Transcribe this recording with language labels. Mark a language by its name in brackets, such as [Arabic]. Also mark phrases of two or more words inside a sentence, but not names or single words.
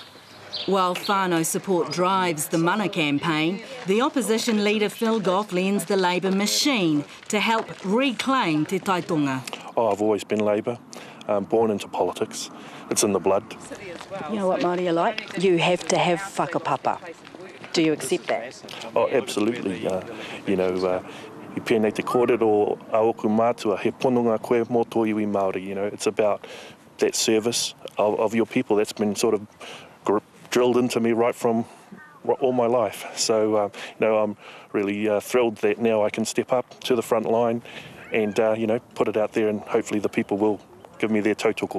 [English] While whānau support drives the Mana campaign, the opposition leader Phil Goff lends the Labour machine to help reclaim Te Tai Tonga. I've always been Labour, born into politics. It's in the blood. You know what Māori are like? You have to have whakapapa. Do you accept that? Oh, absolutely. [Māori] I pēnei te kōrero a oku mātua, he pononga koe mō tō iwi Māori, [English] you know, it's about that service of your people. That's been sort of drilled into me right from all my life. So, you know, I'm really thrilled that now I can step up to the front line and, you know, put it out there, and hopefully the people will give me their tautoko.